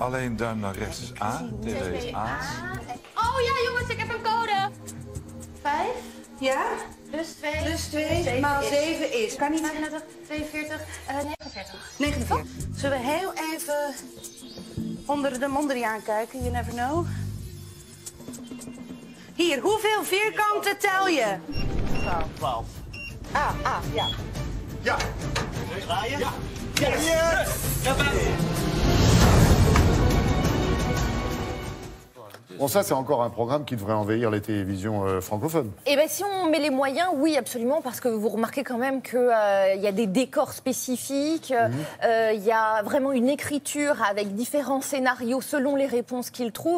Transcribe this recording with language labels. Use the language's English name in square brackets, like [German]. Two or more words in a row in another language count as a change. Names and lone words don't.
[Dutch] Alleen duim naar rechts is A, TV is A. Oh ja jongens, ik heb een code. 5. Ja? Plus 2. Plus 2 maal 7 is. Kan niet. 35, 42, 49. 49. Zullen we heel even onder de monderie aankijken? [English] You never know. [Dutch] Hier, hoeveel vierkanten tel je? 12. Ja. Ja. Draaien? Ja. [English] Yes! Yes! [French] Bon, ça, c'est encore un programme qui devrait envahir les télévisions francophones. Eh bien, si on met les moyens, oui, absolument, parce que vous remarquez quand même qu'il y a des décors spécifiques, il y a vraiment une écriture avec différents scénarios selon les réponses qu'ils trouvent.